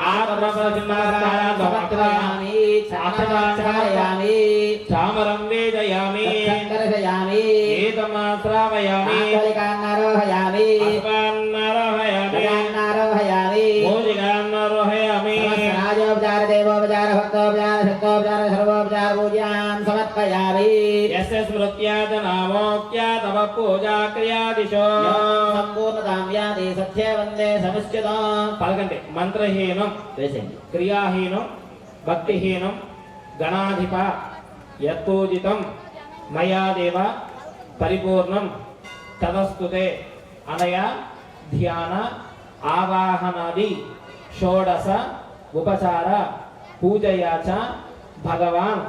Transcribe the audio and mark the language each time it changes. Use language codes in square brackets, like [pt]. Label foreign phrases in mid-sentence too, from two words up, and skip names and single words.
[sa] సమర్పయామి చామరామి చామరం వేదయామి దర్శయామి. ఏతమాశ్రావయామి ఆరోహయామి అశ్వాన్నారోహయామి ఆరోహయామి భోజిగాన్నారోహయామి రాజోపచార దేవోపచార सर्वोपचार भक्तोपचार शक्तोपचार सर्वोपचार पूजां समर्पयामि यस्य स्मृत्यात् नामोक्त्यात् तव पूजा क्रियादिशो संपूर्णतां व्याधि सत्ये वन्दे समुच्यतां [te] పలకండి మంత్రహీనం వేసేయండి [sa] క్రియాహీనం భక్తిహీనం గణాధిప యత్పూజితం మయా దేవ పరిపూర్ణం తదస్తుతే అనయ ధ్యాన ఆవాహనాది షోడశ ఉపచార పూజయా చ భగవాన్